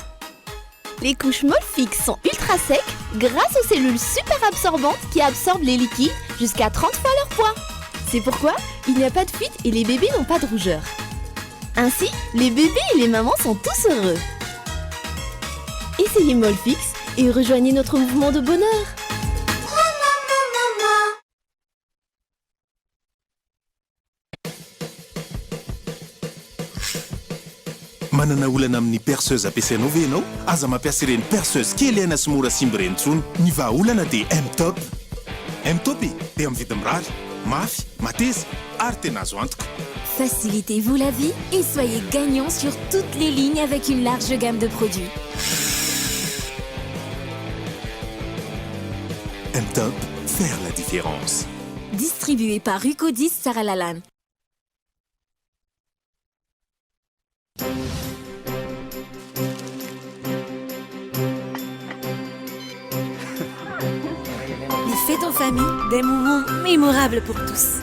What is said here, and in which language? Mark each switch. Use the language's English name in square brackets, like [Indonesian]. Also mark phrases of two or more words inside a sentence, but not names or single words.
[French] Les couches Molfix sont ultra secs grâce aux cellules super absorbantes qui absorbent les liquides jusqu'à 30 fois leur poids. C'est pourquoi il n'y a pas de fuite et les bébés n'ont pas de rougeur. Ainsi, les bébés et les mamans sont tous heureux. Essayez Molfix et rejoignez notre mouvement de bonheur. [Malagasy] Manana olana amin'ny perceuse ampiasainao ve ianao? Aza mampiasa ireny perceuse kely aina sy mora simba ireny intsony. Ny vahaolana dia M-Top. M-Top dia amin'ny vidiny mirary, mafy, mateza ary tena azo antoka. [French] Facilitez-vous la vie et soyez gagnant sur toutes les lignes avec une large gamme de produits. M-Top, faire la différence. Distribué par Rucodis Sarah Lalanne. Les fêtes en famille, des moments mémorables pour tous.